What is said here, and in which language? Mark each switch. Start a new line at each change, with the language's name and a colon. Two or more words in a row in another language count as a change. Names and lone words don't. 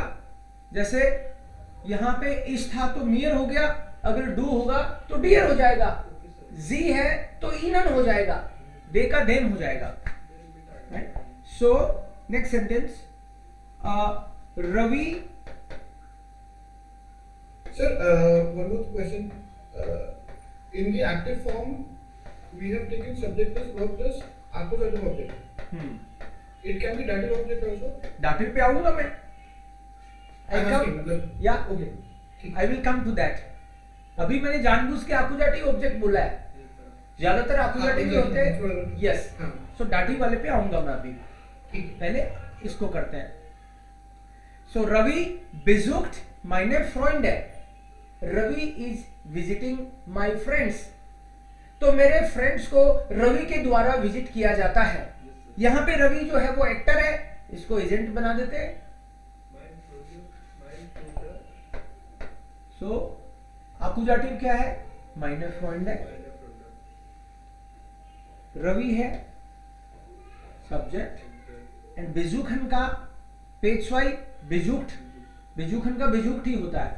Hindi: जैसे यहां पे इश था तो मियर हो गया, अगर डू होगा तो डियर हो जाएगा, जी है तो इनन हो जाएगा, दे का देम हो जाएगा।
English: so next sentence, रवि। Sir, one more question. In the active form, we have taken subject plus verb plus accusative object. It can be dative object also.
Hindi: दाटिव पे आऊंगा मैं, या
English: I will come to that.
Hindi: अभी मैंने जानबूझ के
English: accusative object
Hindi: बोला है, ज्यादातर आकुजाटिव ही होते हैं, यस। सो डाटिव वाले पे आऊंगा मैं अभी, पहले इसको करते हैं।
German: सो रवि besucht meine Freunde,
Hindi: रवि
English: is visiting my friends,
Hindi: तो मेरे फ्रेंड्स को रवि के द्वारा विजिट किया जाता है। यहां पे रवि जो है वो एक्टर है, इसको एजेंट बना देते हैं। सो आकुजाटिव क्या है, माइनर फ्रेंड है, रवि है सब्जेक्ट, एंड बेजुखन का पेशवाई बेजुक्ट, बेजुखन का बेजुक्ट ही होता है।